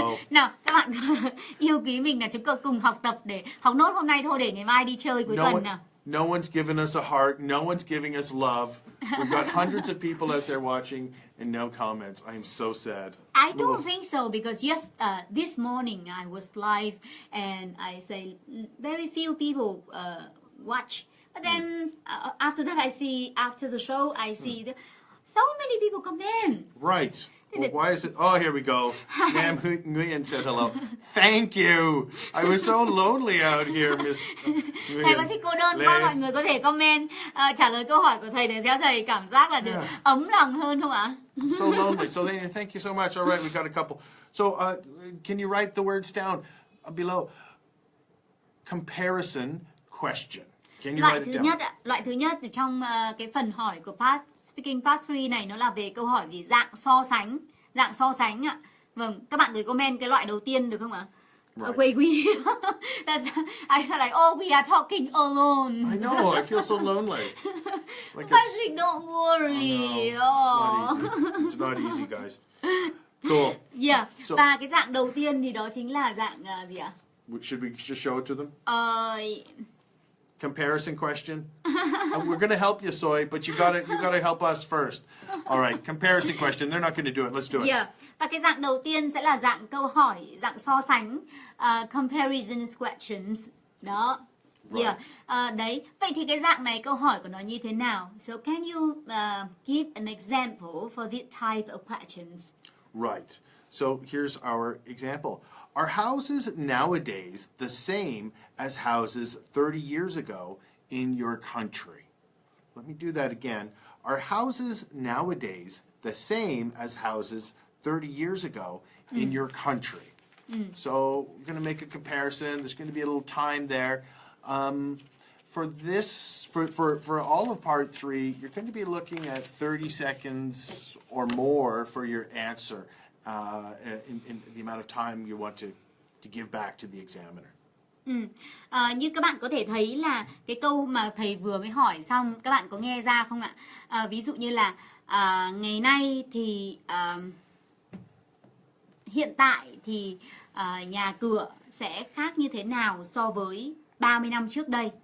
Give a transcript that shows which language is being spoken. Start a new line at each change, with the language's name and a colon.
Vietnamese: Nào, các bạn yêu quý mình là chúng ta cùng học tập để học nốt hôm nay thôi, để ngày mai đi chơi cuối tuần nào.
English: No one's given us a heart. No one's giving us love. We've got hundreds of people out there watching and no comments. I am so sad. I don't think so, because this morning I was live and I say very few people watch. But then after that I see, after the show I see so many people comment. Right. Well, why is it? Oh, here we go. Nam Nguyen said hello. Thank you. I was so lonely out here, Miss Nguyen.
Vietnamese: Thầy Patrick cô đơn quá, mọi người có thể comment trả lời câu hỏi của thầy để theo thầy cảm giác là được ấm lòng hơn không ạ?
English: So lonely. So thank you so much. All right, we got a couple. So can you write the words down below? Comparison question. Can you write it down?
Vietnamese: Loại thứ nhất ở trong cái phần hỏi của Speaking Part 3 này, nó là về câu hỏi gì? Dạng so sánh. Dạng so sánh ạ. Vâng, các bạn gửi comment cái loại đầu tiên được không ạ?
English: Right. I feel like, we are talking alone. I know, I feel so lonely. Like Patrick, don't worry. It's not easy, guys. Cool. Yeah.
Vietnamese: Và cái dạng đầu tiên thì đó chính là dạng gì ạ?
English: Should we just show it to them? Comparison question. We're going to help you, Soy, but you gotta help us first. All right, comparison question. They're not going to do it. Let's do it. Yeah.
Vietnamese: Và cái dạng đầu tiên sẽ là dạng câu hỏi, dạng so sánh, comparison questions. Đó.
English: Right. Yeah. Đấy.
Vietnamese: Vậy thì cái dạng này câu hỏi của nó như thế nào?
English: So can you give an example for this type of questions? Right. So here's our example. Are houses nowadays the same as houses 30 years ago in your country? Let me do that again. Are houses nowadays the same as houses 30 years ago in your country? So we're going to make a comparison. There's going to be a little time there. For all of part 3, you're going to be looking at 30 seconds or more for your answer. In the amount of time you want to give back to the examiner.
Vietnamese: Như các bạn có thể thấy là cái câu mà thầy vừa mới hỏi xong, các bạn có nghe ra không ạ? Ví dụ như là ngày nay thì hiện tại thì nhà cửa sẽ khác như thế nào so với 30 năm trước đây?